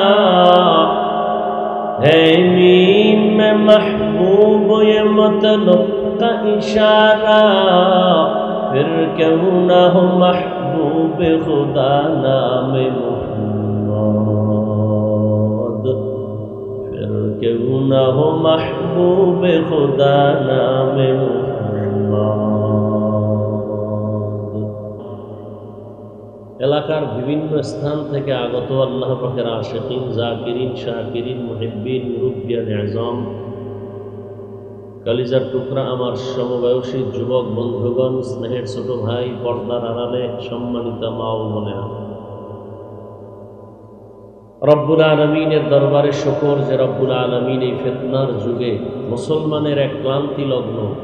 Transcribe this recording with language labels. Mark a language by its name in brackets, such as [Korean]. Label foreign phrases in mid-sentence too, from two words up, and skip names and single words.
[Urdu] ہے میم میں محبوب یہ مطلب کا اشارہ پھر کیوں نہ ہو محبوب خدا نام محمد پھر کیوں نہ ہو محبوب خدا نام محمد. [Bangla] এলাকার বিভিন্ন স্থান থেকে আগত আল্লাহ পাকের আশিকিন জাকিরিন শাকিরিন মুহিব্বিন মুরব্বিয়ান আযম কলিজার টুকরা আমার সমবয়সী যুবক বন্ধুগণ স্নেহের ছোট ভাই পর্দার আড়ালে সম্মানিত মা ও বোনেরা, রব্বুল আলামিনের দরবারে শুকর যে রব্বুল আলামিন এই ফিতনার যুগে মুসলমানের এক ক্লান্তি লগ্ন